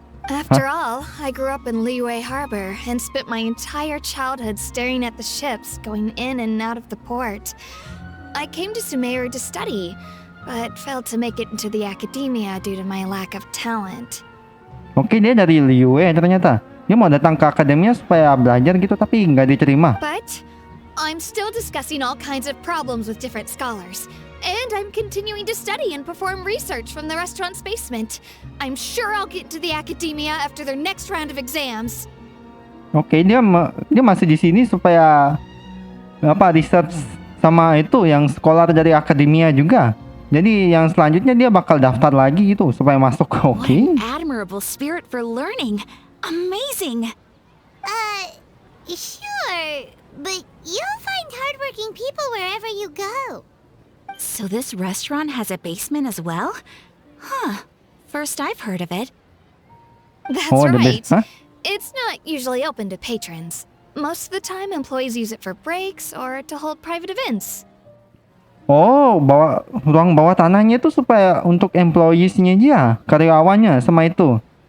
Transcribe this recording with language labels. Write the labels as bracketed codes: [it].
[en] After all, I grew up in Liyue Harbor and spent my entire childhood staring at the ships going in and out of the port. I came to Sumeru to study, but failed to make it into the academia due to my lack of talent. [id] Oke, dia dari Liyue ternyata. Dia mau datang ke akademia supaya belajar gitu tapi nggak diterima. [en] But I'm still discussing all kinds of problems with different scholars. And I'm continuing to study and perform research from the restaurant's basement. I'm sure I'll get into the academia after their next round of exams. [id] Oke, dia masih di sini supaya research sama itu yang sekolah dari akademia juga. Jadi yang selanjutnya dia bakal daftar lagi gitu supaya masuk. [en] What [id] Oke. [en] an admirable spirit for learning. Amazing. Sure, but you'll find hardworking people wherever you go. So this restaurant has a basement as well? Huh. First I've heard of it. That's Oh, the right. best, huh? It's not usually open to patrons. Most of the time, employees use it for breaks or to hold private events. [id] Oh, ruang bawah tanahnya itu supaya untuk employees-nya dia, karyawannya sama itu.